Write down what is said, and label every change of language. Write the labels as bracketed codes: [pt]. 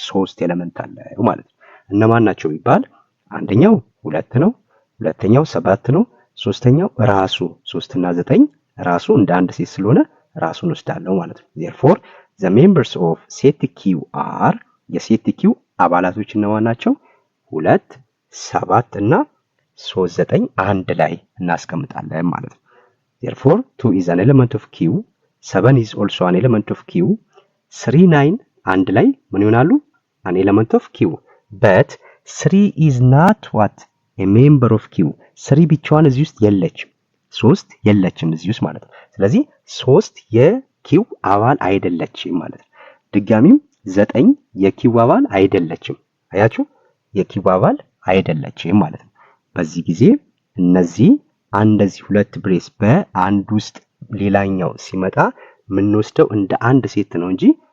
[am] 3 ኤሌመንት አለው ማለት ነው። እነማን ናቸው ቢባል አንደኛው 2 ነው፣ ሁለተኛው 7 ነው፣ ሶስተኛው ራሱ 3 እና 9 ራሱ እንደ አንድ ሴት ስለሆነ ራሱን ወስዳለው ማለት ነው። [en] therefore the members of set q are [am] የሴት q አባላቶች እነማን ናቸው? 2 7 እና 3 9 አንድ ላይ እናስቀምጣለን ማለት ነው። [en] therefore 2 is an element of q [am] 7 is also an element of q 3 9 አንድ ላይ ምን ይሆናሉ? [en] an element of q [am] but 3 is not what a member of q 3 ብቻዋን እዚህ ውስጥ የለችም፣ 3 የለችም እዚህ ውስጥ ማለት ነው። ስለዚህ 3 የኪው አባል አይደለችም ማለት ነው። ድጋሚም 9 የኪው አባል አይደለችም። አያችሁ የኪው አባል አይደለችም ማለት ነው። በዚህ ጊዜ እነዚህ እንደዚህ ሁለት ብሬስ በአንድ ውስጥ ሌላኛው ሲመጣ የምንወስደው እንደ አንድ ሴት ነው እንጂ